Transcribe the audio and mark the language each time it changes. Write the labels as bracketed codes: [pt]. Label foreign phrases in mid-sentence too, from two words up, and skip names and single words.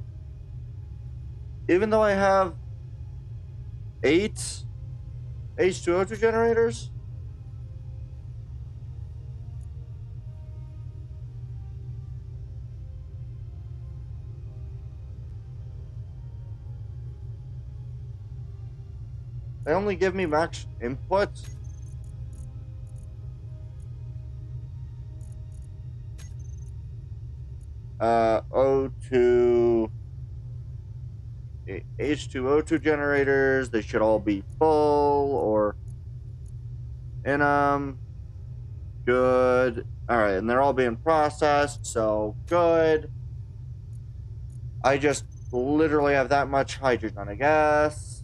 [en] Even though I have 8 H2O2 generators? They only give me max input? O2... H2O2 generators, they should all be full, or... in them. Good. Alright, and they're all being processed, so good. I just literally have that much hydrogen, I guess.